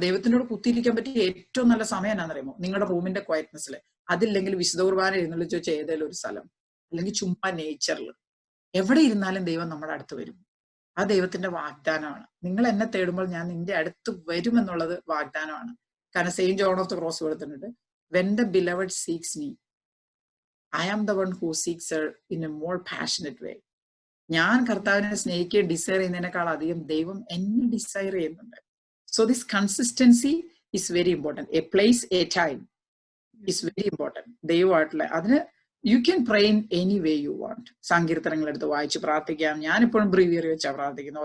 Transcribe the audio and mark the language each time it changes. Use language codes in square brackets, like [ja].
[ml] ദൈവത്തിന്റെ കൂടെ കുത്തിയിരിക്കാൻ പറ്റിയ ഏറ്റവും നല്ല സമയം എന്നാണെന്നറിയുമോ? നിങ്ങളുടെ റൂമിന്റെ ക്വയറ്റ്നെസ്സിൽ. അതില്ലെങ്കിൽ വിശുദ്ധ കുർബാന എഴുന്നള്ളിച്ച് വെച്ച് ഏതെങ്കിലും ഒരു സ്ഥലം, അല്ലെങ്കിൽ ചുമ്മാ നേച്ചറിൽ എവിടെ ഇരുന്നാലും ദൈവം നമ്മുടെ അടുത്ത് വരും. ആ ദൈവത്തിന്റെ വാഗ്ദാനമാണ്. നിങ്ങൾ എന്നെ തേടുമ്പോൾ ഞാൻ നിന്റെ അടുത്ത് വരും എന്നുള്ളത് വാഗ്ദാനമാണ്. കാരണം Saint John of the cross കൊടുത്തിട്ടുണ്ട്, [en] when the beloved seeks me, I am the one who seeks her in a more passionate way. [ml] ഞാൻ കർത്താവിനെ സ്നേഹിക്കുകയും ഡിസയർ ചെയ്യുന്നതിനേക്കാൾ അധികം ദൈവം എന്നെ ഡിസയർ ചെയ്യുന്നുണ്ട്. [en] So this consistency is very important. A place, a time is very important. ദൈവമായിട്ടുള്ള അതിന് you can pray in any way you want. [ml] സങ്കീർത്തനങ്ങളെടുത്ത് വായിച്ച് പ്രാർത്ഥിക്കാം. ഞാനിപ്പോഴും ബ്രീവിയറി വെച്ചാണ് പ്രാർത്ഥിക്കുന്നത്.